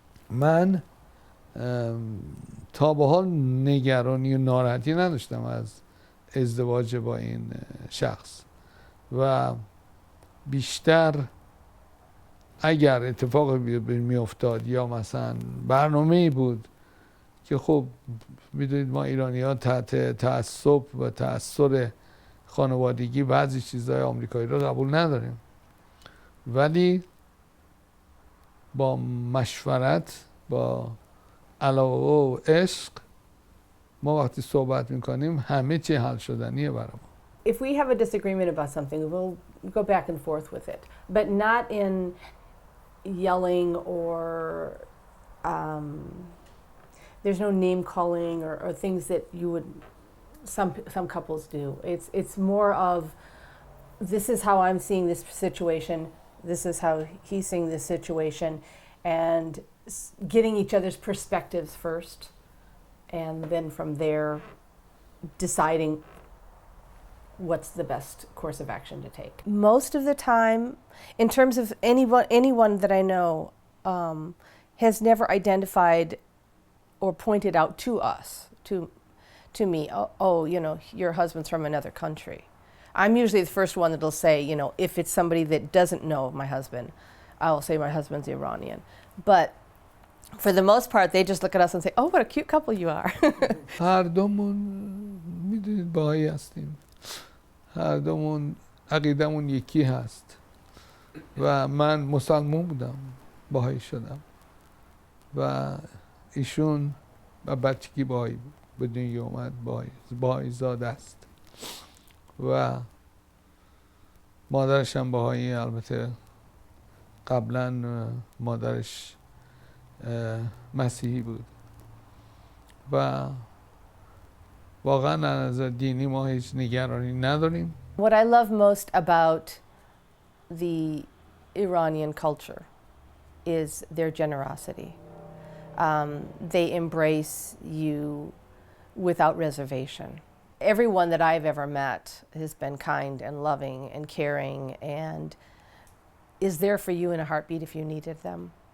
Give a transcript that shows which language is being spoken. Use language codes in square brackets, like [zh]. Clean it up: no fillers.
[fa] من تا به حال نگرانی و ناراحتی نداشتم از ازدواج با این شخص و بیشتر اگر اتفاقی میافتاد یا مثلا برنامه‌ای بود که خب میدونید ما ایرانی‌ها تحت تعصب و تأثیر خانوادگی بعضی چیزهای آمریکایی رو قبول نداریم، ولی با مشورت، با علاقه و عشق ما وقتی صحبت میکنیم همه چی حل شدنیه برام. [en] If we have a disagreement about something, we'll go back and forth with it, but not in yelling or there's no name calling or things that you would some couples do. It's more of this is how I'm seeing this situation, this is how he's seeing this situation, and getting each other's perspectives first, and then from there deciding what's the best course of action to take. Most of the time, in terms of anyone that I know, has never identified or pointed out to us, to me, oh, you know, your husband's from another country. I'm usually the first one that'll say, you know, if it's somebody that doesn't know my husband, I'll say my husband's Iranian. But for the most part, they just look at us and say, oh, what a cute couple you are. [fa] هر دومون میدونید باهایی هستیم، هر دومون عقیدمون یکی هست و من مسلمان بودم، باهایی شدم و ایشون و بچگی باهایی به دنیا اومد، باهایی زاده است و مادرش هم باهایی. البته قبلا مادرش مسیحی بود و واقعا از نظر دینی ما هیچ نگرانی نداریم. [en] What I love most about the Iranian culture is their generosity. They embrace you without reservation. Everyone that I've ever met has been kind and loving and caring and is there for you in a heartbeat if you needed them.